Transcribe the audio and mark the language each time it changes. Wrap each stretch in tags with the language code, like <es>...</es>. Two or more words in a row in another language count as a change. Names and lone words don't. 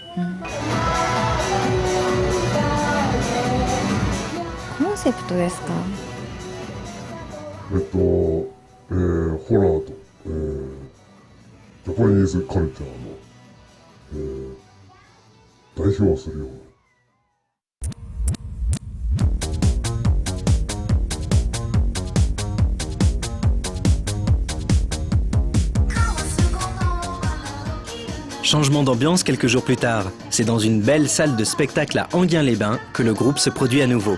<ja>コンセプトですか？ホラーと、ジャパニーズカルチャーの、代表するような。</ja> <fr>Changement d'ambiance quelques jours plus tard. C'est dans une belle salle de spectacle à Enghien-les-Bains que le groupe se produit à nouveau.</fr>